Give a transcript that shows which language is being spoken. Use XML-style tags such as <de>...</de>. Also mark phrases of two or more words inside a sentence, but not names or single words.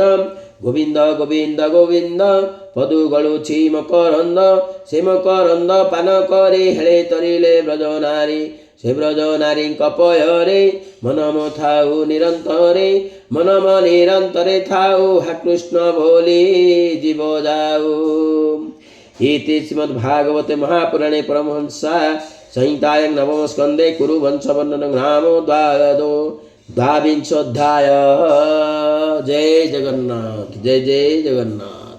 <or>ଗୋବିନ୍ଦ ଗୋବିନ୍ଦ ଗୋବିନ୍ଦ ପଦୁ ଗଳୁଛି ମକରନ୍ଦ। ସେ ମକରନ୍ଦ ପାନ କରି ହେଳେ ତରିଲେ ବ୍ରଜନାରୀ। ସେ ବ୍ରଜ ନାରୀଙ୍କ ପୟରେ ମନମ ଥାଉ ନିରନ୍ତରେ। ମନମ ନିରନ୍ତରେ ଥାଉ ହା କୃଷ୍ଣ ବୋଲି ଜୀବ ଯାଉ।</or> <sa>इति श्रीमद्भागवते महापुराणे परमहंसा संहितायां नवम स्कन्धे कुरुवंशवर्णनं नाम द्वाविंशोऽध्यायः।</sa> <hi>जय जगन्नाथ जय जय जगन्नाथ।</hi>